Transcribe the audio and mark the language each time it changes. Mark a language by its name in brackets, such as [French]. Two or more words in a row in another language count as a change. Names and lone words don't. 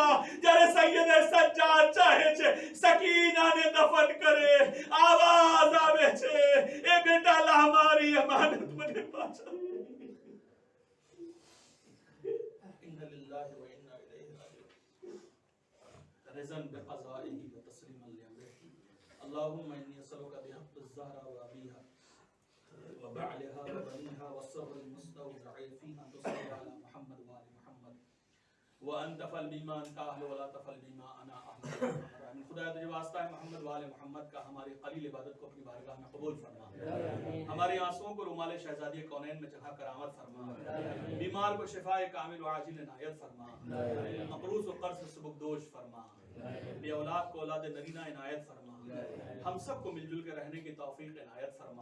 [Gujarati] જ્યારે સૈયદ સજ્જાદ ચાહે છે સકીનાને દફન કરે, આવાજ આવે છે, એ બેટા લા મારી અમાનત મને પાછા. [Arabic] إنا لله وإنا إليه راجعون. رضًا بقضائه وتسليمًا لأمره. اللهم إني أسألك بحق الزهرة وأبيها وبعلها وبنيها والسر المستودع فيها أن تصلي على محمد وآل محمد وأن تفعل بما أنت أهل ولا تفعل بما أنا أهل. [Urdu] خدا تجھے واسطہ ہے محمد وآل محمد کا ہماری قلیل عبادت کو اپنی بارگاہ میں قبول فرما. ہماری آنسوؤں کو رومال شہزادی کونین میں جگہ کرامت فرما. بیمار کو شفاء کامل و عاجل عنایت فرما. مقروض و قرض سے سبکدوش فرما. بے اولاد کو اولاد نرینہ عنایت فرما. ہم سب کو مل جل کے رہنے کی توفیق عنایت فرما.